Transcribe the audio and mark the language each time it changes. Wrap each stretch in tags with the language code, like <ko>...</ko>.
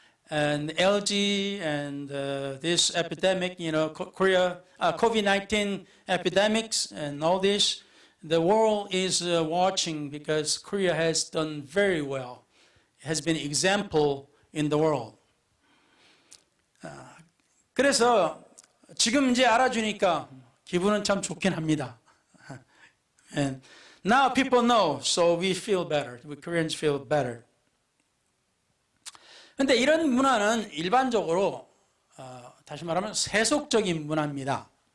<en>And LG and this epidemic, Korea, COVID-19 epidemics and all this, the world is watching because Korea has done very well. It has been example in the world.</en> <ko>그래서 지금 이제 알아주니까 기분은 참 좋긴 합니다.</ko> <en>And now people know, so we feel better. We Koreans feel better.</en> <ko>근데 이런 문화는 일반적으로 다시 말하면 세속적인 문화입니다.</ko>